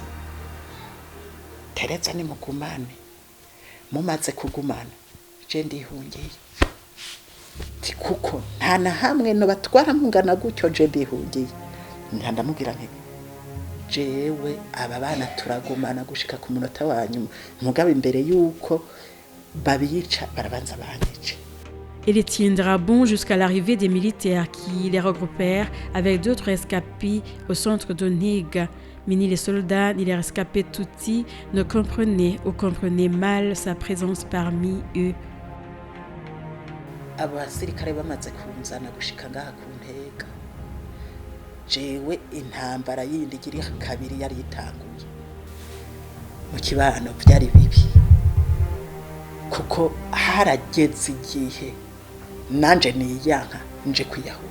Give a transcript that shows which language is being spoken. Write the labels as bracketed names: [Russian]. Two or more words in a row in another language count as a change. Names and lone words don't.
[Rundi] Tereza ni mugumane mumaze kugumana je ndihungiye kuko nta na hamwe no batwara mungana gutyo je ndihungiye ndamubwira nti jewe aba bana turagumana gushika ku munota wanyuma mugabe imbere yuko babica barabanza banyice. [French] Il les tiendra bon jusqu'à l'arrivée des militaires qui les regroupèrent avec d'autres escapés au centre d'Onega. Mais ni les soldats ni les rescapés Tutsi ne comprenaient ou comprenaient mal sa présence parmi eux. [Rundi] Abasirikare bamaze kunzana gushika ngaha ku Ntega jewe intambara yindi iri kabiri yari itanguye mu kibano byari bibi kuko harageze igihe nanje niyanka nje kwiyahura